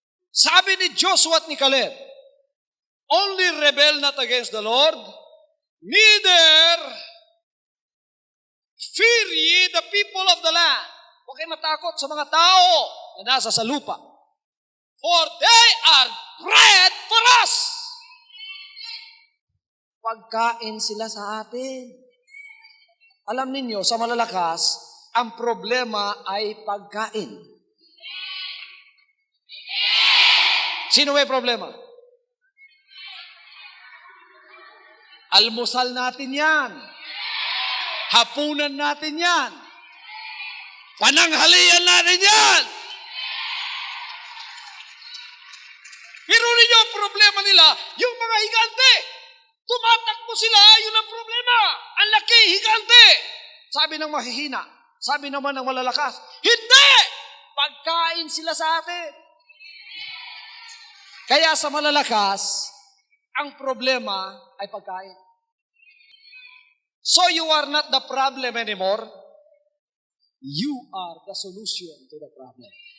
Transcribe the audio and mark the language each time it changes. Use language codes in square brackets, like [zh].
[en] Sabi ni Joshua at ni Caleb, only rebel not against the Lord, neither fear ye the people of the land. [tl] Huwag kayo matakot sa mga tao na nasa sa lupa. [en] For they are bread for us. [tl] Pagkain sila sa atin. Alam ninyo, sa malalakas, ang problema ay pagkain. Sino may problema? Almusal natin yan. Hapunan natin yan. Pananghalian natin yan. Pero ninyo ang problema nila, yung mga higante. Tumatakbo sila, yun ang problema. Ang laki, higante. Sabi ng mahihina, sabi naman ng malalakas, hindi! Pagkain sila sa atin. Kaya sa malalakas, ang problema ay pagkain. [en] So you are not the problem anymore. You are the solution to the problem.